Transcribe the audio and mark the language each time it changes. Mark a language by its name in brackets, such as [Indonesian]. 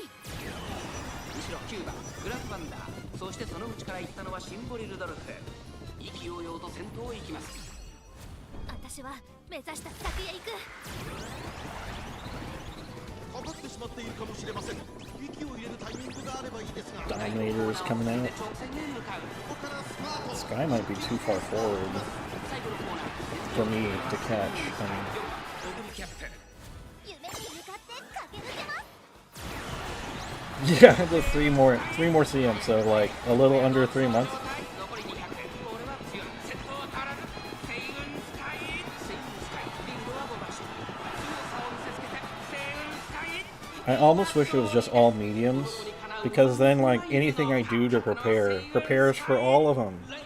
[Japanese] 後ろ9番グラスバンダー、そしてその内から行ったのはシンボリルドルフ。意気揚々と先頭を行きます。私は目指した先へ行く。かかってしまっているかもしれません。息を入れるタイミングがあればいいですが。 [English] Dominator is coming out. [Japanese] 直線へ向かう。ここからスタート。 [English] This guy might be too far forward [Japanese] 最後のコーナー [English] for me to catch. [Japanese] オグリキャップ。夢に向かって駆け抜けます。 [English] Yeah, just three more CM, so like a little under 3 months. [Japanese] 残り200。これは強い。先頭は変わらず。セイウンスカイ。セイウンスカイ。リンドは5馬身。強さを見せつけて。セイウンスカイ。 [English] I almost wish it was just all mediums, because then like anything I do to prepare prepares for all of them.